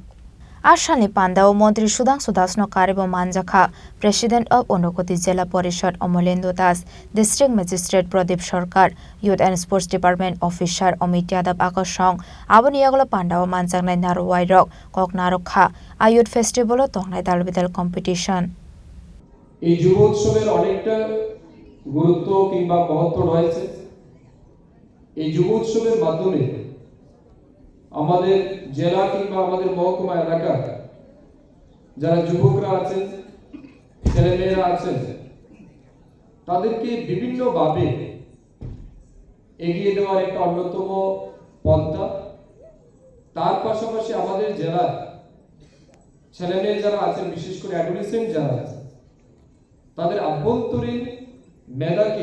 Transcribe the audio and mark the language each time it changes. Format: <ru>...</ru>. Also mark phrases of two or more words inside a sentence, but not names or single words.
<trp>Ashani Pandao Montri Sudhanshu Das no Karibo Manjakha</trp> <en>President of</en> <trp>Unokoti Jela Porishad Omolendo Das District Magistrate Pradip Sarkar</trp> <en>Youth and Sports Department Officer</en> <trp>Amit Yadav Akashong Aboniagolo Pandao Manjanglai Narwai Rok Kok Narokha a</trp> <en>Youth Festival</en> <trp>Tongnai Dalbidal Competition</trp> <bn>এই যুব উৎসবের অনেকটা গুরুত্ব কিংবা মহত্ব রয়েছে এই যুব উৎসবের মাধ্যমে আমাদের জেলা কিংবা আমাদের মহকুমা এলাকার যারা যুবকরা আছেন ছেলেমেয়েরা আছেন তাদেরকে বিভিন্নভাবে এগিয়ে দেওয়ার একটা অন্যতম পন্থা তার পাশাপাশি আমাদের জেলার ছেলেমেয়ে যারা আছেন বিশেষ করে অ্যাডোলেসেন্ট যারা আছেন তাদের আভ্যন্তরীণ মেধাকে</bn>